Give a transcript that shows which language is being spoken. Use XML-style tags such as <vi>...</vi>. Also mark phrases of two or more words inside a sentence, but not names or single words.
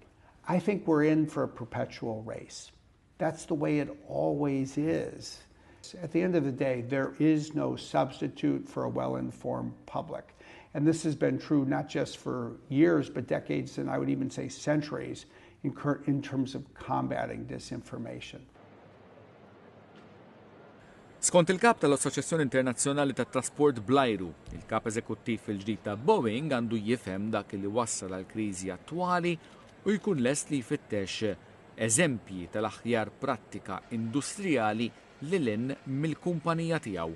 <en>I think we're in for a perpetual race. That's the way it always is. At the end of the day, there is no substitute for a well-informed public. And this has been true not just for years, but decades, and I would even say centuries, in terms of combating disinformation.</en> <mt>Skont il-kap tal-Assoċjazzjoni Internazzjonali tat-Trasport bl-Ajru, il-kap eżekuttiv il-ġdid ta' Boeing għandu jifhem dak li wassal għal kriżi attwali u jkun lest li jfittex eżempji tal-aħjar prattika industrijali lil-in mill-kumpanija tiegħu.</mt>